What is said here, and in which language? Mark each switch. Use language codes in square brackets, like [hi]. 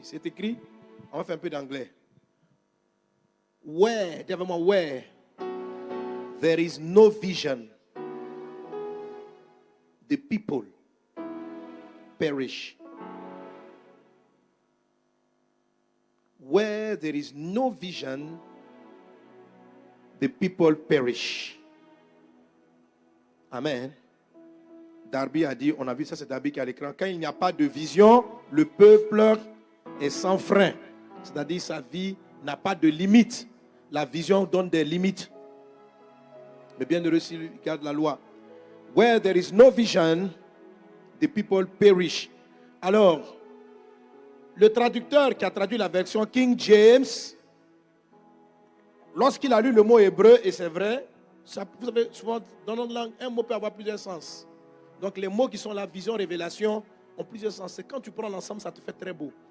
[fr] C'est écrit, on va faire un peu d'anglais. [en] Where there is no vision, the people perish. Where there is no vision, the people perish. Amen. [fr] Darby a dit, on a vu ça, c'est Darby qui est à l'écran. Quand il n'y a pas de vision, le peuple est sans frein. C'est-à-dire sa vie n'a pas de limite. La vision donne des limites. Le bienheureux s'il garde la loi. [en] Where there is no vision, the people perish. [fr] Alors, le traducteur qui a traduit la version King James, lorsqu'il a lu le mot hébreu, et c'est vrai, ça, vous savez, souvent dans notre langue, un mot peut avoir plusieurs sens. Donc les mots qui sont la vision, révélation, ont plusieurs sens. C'est quand tu prends l'ensemble, ça te fait très beau.